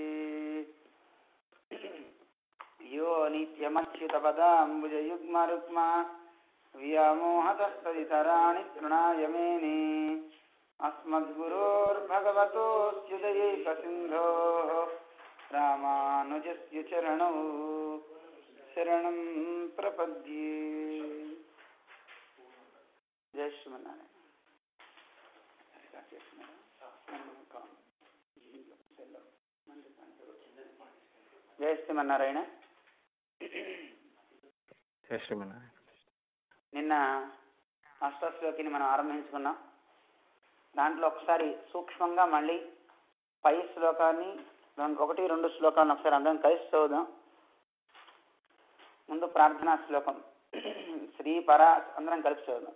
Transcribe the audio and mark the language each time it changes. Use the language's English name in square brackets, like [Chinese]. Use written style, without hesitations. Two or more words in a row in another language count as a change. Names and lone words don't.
[Sanskrit] यो नित्यमच्युतपदाम्बुजयुग्मरुक्मा व्यामोहतस्तदितराणि तृणाय मेने अस्मद्गुरोर्भगवतोऽस्युदयैकसिन्धोः रामानुजस्य चरणौ शरणं प्रपद्ये। जय श्रीमन्नारायण। जय श्रीमन्नारायण। జయ శ్రీమన్నారాయణ. [Telugu] నిన్న అష్టశ్లోకిని మనం ఆరంభించుకున్నాం. దాంట్లో ఒకసారి సూక్ష్మంగా మళ్ళీ పై శ్లోకాన్ని ఒకటి రెండు శ్లోకాలను ఒకసారి అందరం కలిసి చదువుదాం. ముందు ప్రార్థనా శ్లోకం అందరం కలిసి చదువుదాం.